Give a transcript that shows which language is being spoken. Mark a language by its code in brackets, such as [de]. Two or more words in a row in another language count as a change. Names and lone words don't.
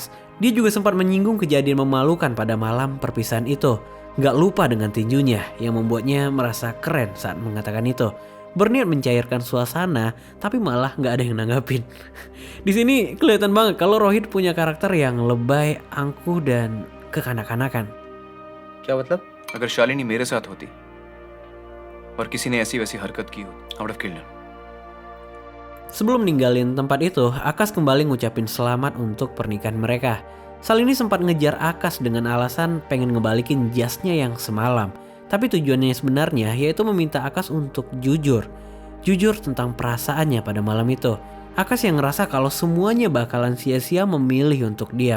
[id] Dia juga sempat menyinggung kejadian memalukan pada malam perpisahan itu. Gak lupa dengan tinjunya yang membuatnya merasa keren saat mengatakan itu. Berniat mencairkan suasana, tapi malah gak ada yang nanggapin. Di sini kelihatan banget kalau Rohit punya karakter yang lebay, angkuh dan kekanak-kanakan. [hi] क्या मतलब? अगर शालिनी मेरे साथ होती और किसी ने ऐसी वैसी हरकत की हो, [en] I would have killed her. [id] Sebelum ninggalin tempat itu, Akash kembali ngucapin selamat untuk pernikahan mereka. Shalini sempat ngejar Akash dengan alasan pengen ngebalikin jasnya yang semalam. Tapi tujuannya sebenarnya yaitu meminta Akash untuk jujur. Jujur tentang perasaannya pada malam itu. Akash yang ngerasa kalau semuanya bakalan sia-sia memilih untuk diam.